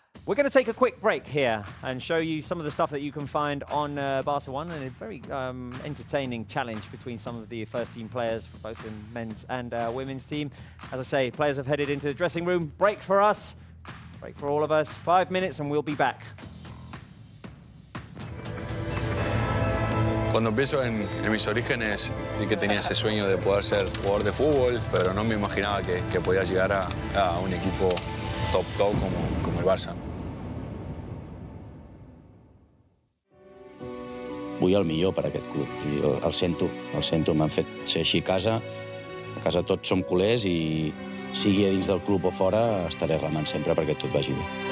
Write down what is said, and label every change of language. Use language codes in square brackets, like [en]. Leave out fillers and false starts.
[en] We're going to take a quick break here and show you some of the stuff that you can find on Barca One, and a very entertaining challenge between some of the first-team players for both the men's and women's team. As I say, players have headed into the dressing room. Break for us, break for all of us. 5 minutes and we'll be back. [es] Cuando pienso en mis orígenes, sí que tenía ese sueño de poder ser jugador de fútbol, pero no me imaginaba que podía llegar a un equipo top como el Barça. [ca] Vull el millor per a aquest club. I el sento, m'han fet ser així a casa. A casa tots som culers i sigui a dins del club o fora, estaré remant sempre perquè tot vagi bé.